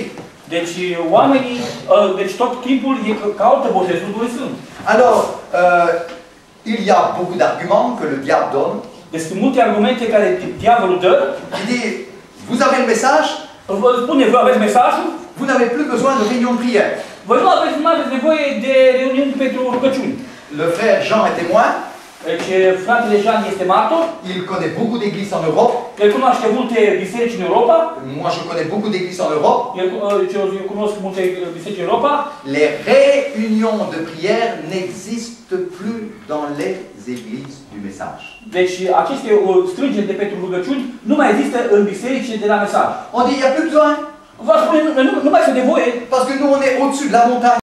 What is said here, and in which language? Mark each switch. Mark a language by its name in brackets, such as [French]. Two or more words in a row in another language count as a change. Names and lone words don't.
[Romanian] deci oamenii, deci tot timpul caută botezul Duhului Sfânt. [French] Alors, il y a beaucoup d'arguments que le diable donne. [Romanian] Deci sunt multe argumente care diavolul dă. [French] Il dit, vous avez le message, [Romanian] Vă spune, voi aveți mesajul, [French] vous n'avez plus besoin de réunion de prière. [Romanian] voi nu aveți nevoie de reuniuni pentru rugăciuni. [French] Le frère Jean est témoin. [Romanian] Deci fratele Jean este martor, [French] Il connaît beaucoup d'églises en Europe. [Romanian] el cunoaște multe biserici în Europa, [French] Moi, je connais beaucoup d'églises en Europe. [Romanian] eu cunosc multe biserici în Europa. [French] Les réunions de prière n'existent plus dans les églises du message. [Romanian] Deci aceste strângeri de pentru rugăciuni nu mai există în bisericile de la mesaj. [French] On dit, il n'y a plus besoin. [Romanian] Vă spune, nu mai să nevoie. [French] Parce que nous, on est au-dessus de la montagne.